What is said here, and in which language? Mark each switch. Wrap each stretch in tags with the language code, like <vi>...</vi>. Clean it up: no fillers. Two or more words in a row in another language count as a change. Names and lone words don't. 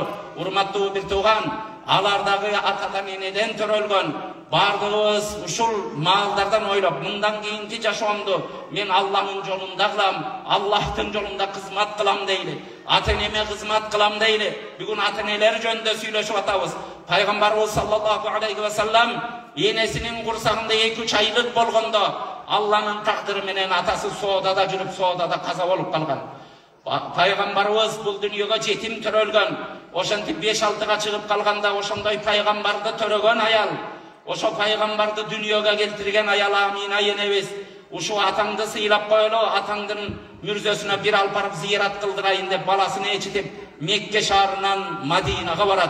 <ky>Урматтуу бир тууган, алардагы атадан энеден төрөлгөн бардыгыбыз ушул маалдардан ойлоп, мындан кийинки жашоомду мен Алланын жолунда кылам, Аллахтын жолунда кызмат кылам дейли, ата-энеме кызмат кылам дейли. Бүгүн ата-энелер жөнүндө сүйлөшүп атабыз. Пайгамбарыбыз</ky> <ar>صلى الله عليه وسلم</ar> <ky>энесинин курсагында 2-3 айлык болгондо Алланын тагдыры менен атасы соодада жүрүп, соодада каза болуп калган. Пайгамбарыбыз бул дүйнөгө жетим төрөлгөн. Ошентип 5-6-га чыгып калганда ошондой пайгамбарды төрөгөн аял, ошо пайгамбарды дүйнөгө келтирген аял Амина энебиз, ушу атаңды сыйлап коелу, атаңдын мүрзөсүнө бир алып барып зыярат кылдырайын деп баласын ээрчитип Мекке шаарынан Мадинага барат.</ky>